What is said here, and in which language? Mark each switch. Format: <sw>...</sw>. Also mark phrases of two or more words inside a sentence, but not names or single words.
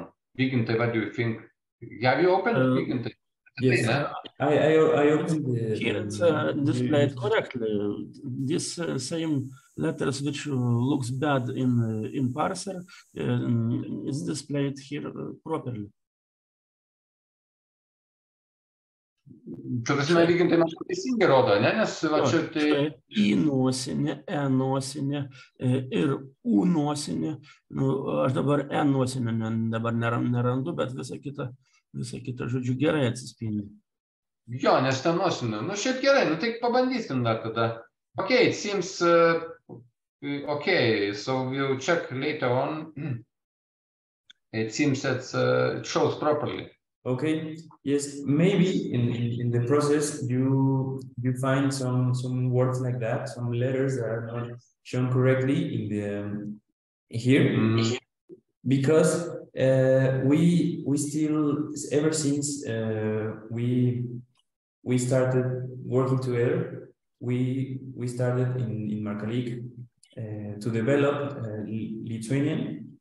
<en>Vygintai, what do you think? Have you opened Vygintai? Yes, I opened here it's displayed correctly. This same letters which looks bad in parser is displayed here properly.</en> <lt>Čia prasme, Vygintai, man teisingai rodo, ne? Nes va čia tai... I nosinė, E nosinė ir U nosinė. Nu, aš dabar E nosinę dabar nerandu, bet visa kita, žodžiu, gerai atsispindi. Jo, nes ten nosinė. Nu, šiaip gerai, nu tai pabandysim dar tada.</lt> <en>Okay, it seems... okay, so we'll check later on. It seems that it shows properly. Okay. Yes. Maybe in the process you find some words like that, some letters that are not shown correctly in the here, because we still ever since we started working together, we started in Marcalyc to develop Lithuanian.</en>